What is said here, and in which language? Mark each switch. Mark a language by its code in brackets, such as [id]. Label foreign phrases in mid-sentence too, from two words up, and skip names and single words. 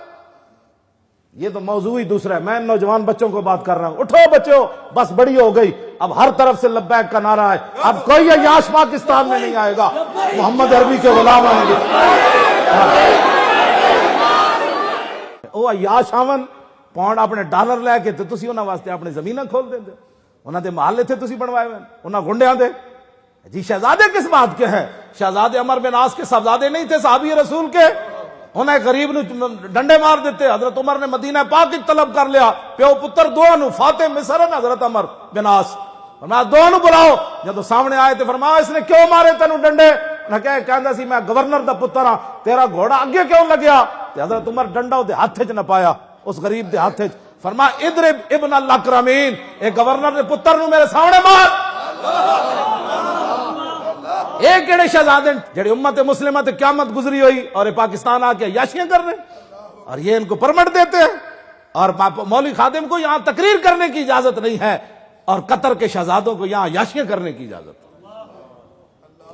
[ur] یہ تو موضوع ہی دوسرا ہے، میں نوجوان بچوں کو بات کر رہا ہوں، اٹھو بچوں بس بڑی ہو گئی، اب ہر طرف سے لبیک کا نعرہ ہے، اب کوئی عیاش پاکستان میں نہیں آئے گا، محمد عربی کے غلام آئیں گے۔ [pa] وہ عیاش آون پاؤنڈ اپنے ڈالر لے کے تو تسی انہاں واسطے اپنی زمیناں کھول دیندے، انہاں دے محلے تھے تسی بنوائے ہوئے انہاں گنڈیاں دے۔ [ur] جی شہزادے کس بات کے ہیں؟ شہزادے عمر بن عاص کے صاحبزادے نہیں تھے صحابی رسول کے؟ [pa] انہیں غریب نو ڈنڈے مار دیتے، [ur] حضرت عمر نے مدینہ پاک طلب کر لیا، [pa] پیو پتر دو نو فاتح مصر ہے حضرت عمر بن عاص، فرمایا دو نو بلاؤ۔ [ur] جب سامنے آئے تو فرمایا اس نے کیوں مارے تینو ڈنڈے؟ [pa] نہ کہندا سی میں گورنر دا پتر ہاں، تیرا گھوڑا اگے کیوں لگیا؟ تے حضرت عمر ڈنڈا دے ہاتھ وچ نہ پایا، اس غریب دے ہاتھ وچ، فرمایا [ar] اضرب ابن الاکرمین، [pa] اے گورنر دے پتر نو میرے سامنے مار۔ ایک کیڑے شہزادے جڑے امت مسلمہ تے قیامت گزری ہوئی [ur] اور پاکستان آ کے عیاشیاں کر رہے اور یہ ان کو پرمٹ دیتے ہیں، اور مولوی خادم کو یہاں تقریر کرنے کی اجازت نہیں ہے اور قطر کے شہزادوں کو یہاں عیاشیاں کرنے کی اجازت ہے۔